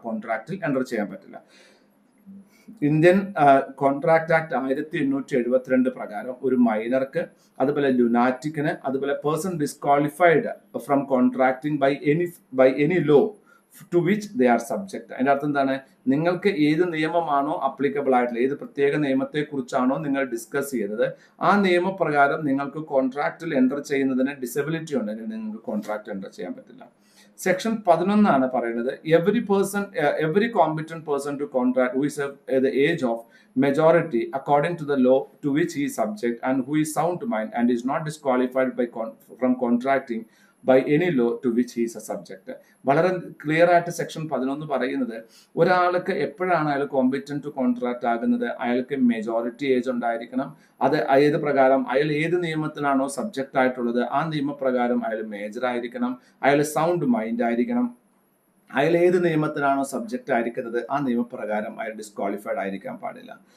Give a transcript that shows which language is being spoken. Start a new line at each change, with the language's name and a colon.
Malayalam: കോൺട്രാക്റ്റിൽ enter ചെയ്യാൻ പറ്റില്ല. Indian contract act 1872 പ്രകാരം ഒരു മൈനർക്ക്, അതുപോലെ ലുനാറ്റിക്കിന്, അതുപോലെ
English: Person disqualified from contracting by any law to which they are subject.
Malayalam: അതിന്റെ അർത്ഥം എന്താണ്? നിങ്ങൾക്ക് ഏത് നിയമമാണോ അപ്ലിക്കബിൾ ആയിട്ടുള്ള, ഏത് പ്രത്യേക നിയമത്തെ കുറിച്ചാണോ നിങ്ങൾ ഡിസ്കസ് ചെയ്തത് ആ നിയമപ്രകാരം നിങ്ങൾക്ക് കോൺട്രാക്റ്റിൽ എൻ്റർ ചെയ്യുന്നതിന് ഡിസബിലിറ്റി ഉണ്ടെങ്കിൽ നിങ്ങൾക്ക് കോൺട്രാക്ട് എൻ്റർ ചെയ്യാൻ പറ്റില്ല. സെക്ഷൻ 11 പറയുന്നത്
English: every competent person to contract who is at the age of majority according to the law to which he is subject and who is sound mind and is not disqualified from contracting by any law to which he's a subject.
Malayalam: വളരെ clear ആയിട്ട് section 11 പറയുന്നത് ഒരാൾക്ക് എപ്പോഴാണ് അയാൾ competent to contract ആകുന്നത്, അയാൾക്ക് majority age ഉണ്ടായിരിക്കണം. അത് ഏത് പ്രകാരം അയാൾ ഏത് നിയമത്തിനാണോ സബ്ജക്റ്റ് ആയിട്ടുള്ളത് ആ നിയമപ്രകാരം അയാൾ മേജർ ആയിരിക്കണം, അയാൾ സൗണ്ട് മൈൻഡ് ആയിരിക്കണം, അയാൾ ഏത് നിയമത്തിനാണോ സബ്ജക്റ്റ് ആയിരിക്കുന്നത് ആ നിയമപ്രകാരം അയാൾ ഡിസ്ക്വാളിഫൈഡ് ആയിരിക്കാൻ പാടില്ല.